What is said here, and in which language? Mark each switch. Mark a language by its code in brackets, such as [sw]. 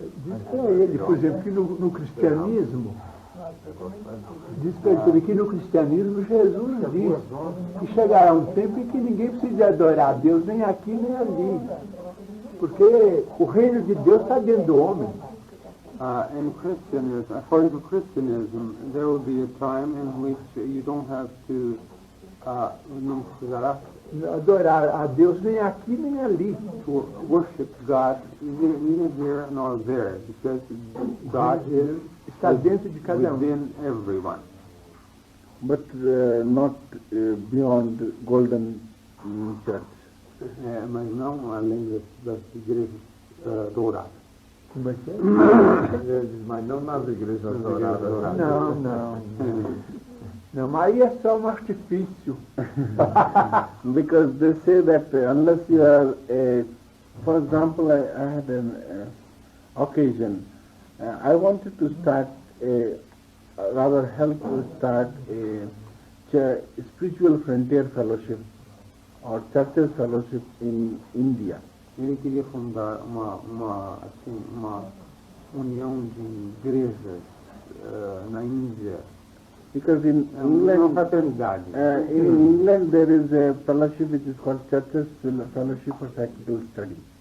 [pt] Diz para ele, por exemplo, que no cristianismo, diz para ele que no cristianismo Jesus diz que chegará um tempo em que ninguém precisa adorar a Deus nem aqui nem ali. Porque o reino de Deus está dentro do homem. [en] In Christianism, according to Christianism, there will be a time in which you don't have to [pt] não precisará adorar a Deus nem aqui nem ali. [en] to worship God neither here nor there, because God [pt] Está dentro de cada um. [en] within everyone. But not beyond golden church. [pt] Mas não além das igrejas douradas. Como é que é? Mas não nas igrejas douradas. Não. Não, mas aí é só um artifício. [en] Because they say that unless you are for example, I had an occasion. I wanted to start rather help to start a spiritual frontier fellowship or churches fellowship in India. [pt] Ele queria fundar uma união de igrejas na Índia. [en] Because in [pt] Uma fraternidade. [en] In England there is a fellowship which is called Churches Fellowship for Practical Study.